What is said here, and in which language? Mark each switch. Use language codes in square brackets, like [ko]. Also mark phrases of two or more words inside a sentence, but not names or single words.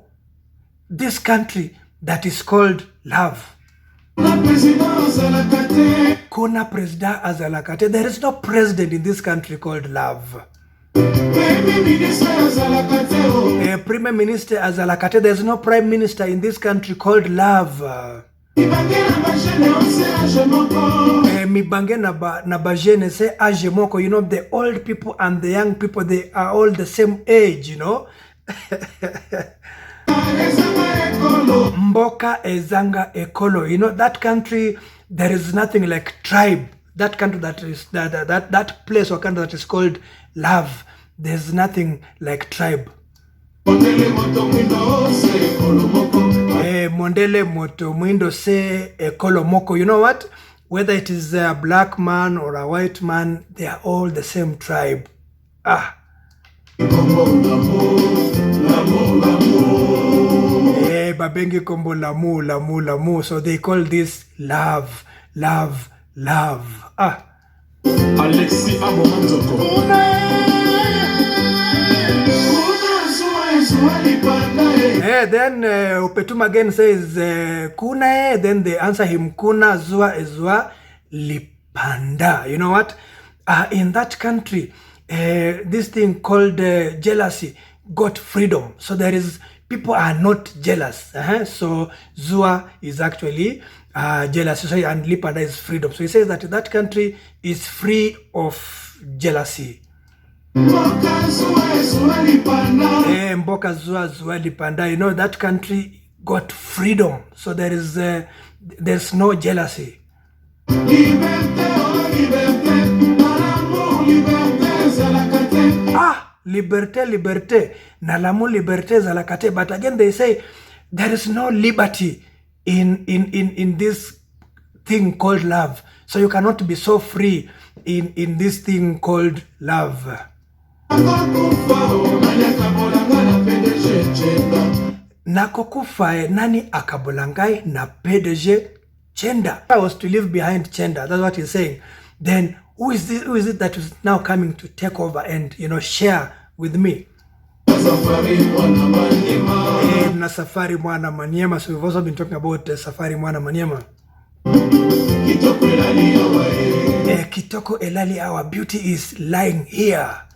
[en] This country that is called love. [ln] Kuna Presida Azalakate. [en] There is no president in this country called love. Prime Minister Azalakate. There is no prime minister in this country called love. [ln] Mibange na bajene se age moko. [en] You know, the old people and the young people, they are all the same age, you know. [ln] Mboka ezanga ekolo. [en] You know, that country, there is nothing like tribe. That country that is that place or country that is called love, there's nothing like tribe. [ln] Mondele moto mwindo se ekolo moko. [en] You know what? Whether it is a black man or a white man, they are all the same tribe. [ln] Babengi kombo lamu. [en] So they call this love. Alexi then Upetum again says kuna. Then they answer him [ln] kuna zua ezua lipanda. [en] You know what? In that country, this thing called jealousy got freedom. So there is, people are not jealous. So zua is actually jealousy. So, and lipanda is freedom. So he says that that country is free of jealousy. [ln] Mboka zua lipanda. [en] You know, that country got freedom. So there is there's no jealousy. [ln] Liberté. Nalamu liberté zalakate. [en] But again they say there is no liberty in this thing called love. So you cannot be so free in this thing called love. [ln] Nakokufae nani akabolangai na PDG Chenda. [en] I was to leave behind Chenda. That's what he's saying. Then who is it that is now coming to take over and, you know, share with me? [ln] Na Safari Mwana Maniema. [en] So we've also been talking about Safari Mwana Maniema. [ln] Kitoko Elali, [en] our beauty is lying here.